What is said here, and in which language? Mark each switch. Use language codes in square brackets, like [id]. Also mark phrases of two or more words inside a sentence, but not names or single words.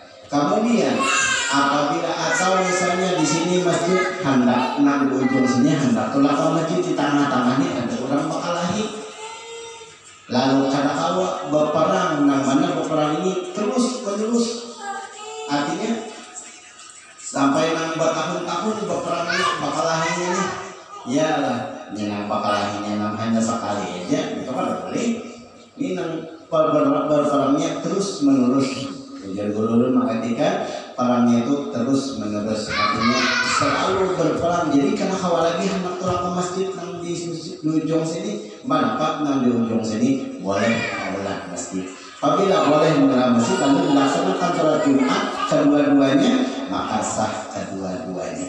[bjn] Kemudian apabila atau misalnya di sini masjid hendak nang di ujung sini hendak tulah ke masjid, di tengah-tengahnya ada orang bakalahi, lalu kada kawa berperang, nang mana berperang ini terus menerus, artinya sampai nang bertahun-tahun berperangnya bakalahinya nih, ya lah, nang bakalahinya nang hanya sekali aja itu kan boleh. Ini nang berperangnya terus menerus. [id] Jadi guru mengatakan perangnya itu terus menerus, artinya selalu berperang. Jadi karena khawatir lagi hendak turun ke masjid nang di ujung sini, manfaat nang di ujung sini boleh mengulang masjid. Apabila boleh mengulang masjid lalu dilaksanakan sholat Jumat kedua-duanya, maka sah kedua-duanya.